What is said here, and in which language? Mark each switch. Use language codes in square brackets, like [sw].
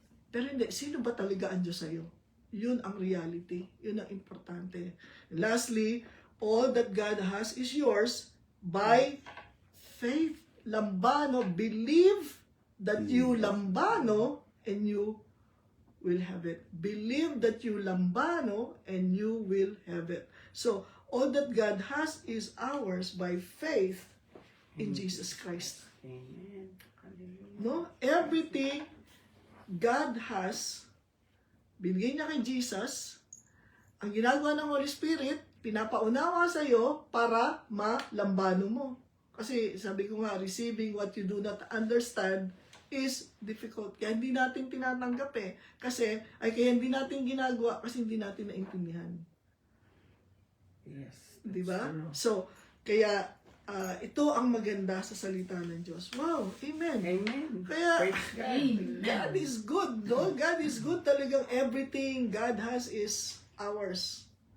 [tl] Pero hindi, sino ba talaga ang Diyos sa'yo? Yun ang reality. Yun ang importante. [en] And lastly, all that God has is yours by faith. Lambano, believe that you lambano and you will have it. Believe that you lambano and you will have it. So, all that God has is ours by faith in Jesus Christ. Amen. Hallelujah. No? Everything God has, [tl] binigay niya kay Jesus. Ang ginagawa ng [en] Holy Spirit, [tl] pinapaunawa sa iyo para malambano mo. Kasi sabi ko nga, [en] receiving what you do not understand is difficult. [tl] Kaya hindi natin tinatanggap Kasi, kaya hindi natin ginagawa kasi hindi natin naintindihan. [en] Yes. [tl] Di ba? [en] true. [tl] So, kaya ito ang maganda sa salita ng Diyos. [en] Wow, amen. Amen. [tl] Kaya, [en] Praise God. Amen. God is good, no? God is good [tl] talagang [en] everything God has is ours.